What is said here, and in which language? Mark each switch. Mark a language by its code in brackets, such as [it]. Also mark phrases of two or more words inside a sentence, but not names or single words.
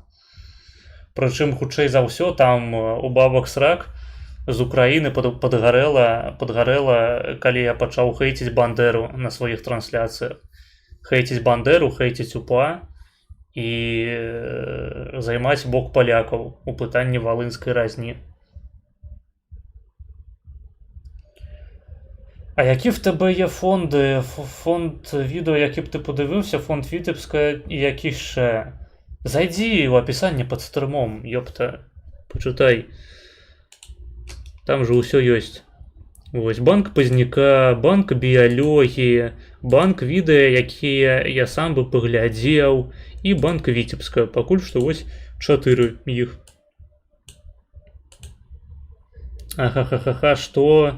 [be] Прычым, хутчэй за ўсё, там у бабак срак з Украіны падгарэла, калі я пачаў хейціць Бандеру на сваіх трансляцыях. Хейціць Бандеру, хейціць УПА і займаць бок палякаў у пытанні валынскай разні. [uk] А які в тебе є фонди? Фонд відео, які б ти подивився, фонд Вітебська і які ще? Зайди в описання під стримом, ёпта. [be] Почитай. Там же усё ёсць. Вось банк Пазняка, банк біялогіі, банк відэа, якія я сам бы паглядзеў, і банк Вітебска. Пакуль што вось 4 іх. Ахахахаха, што?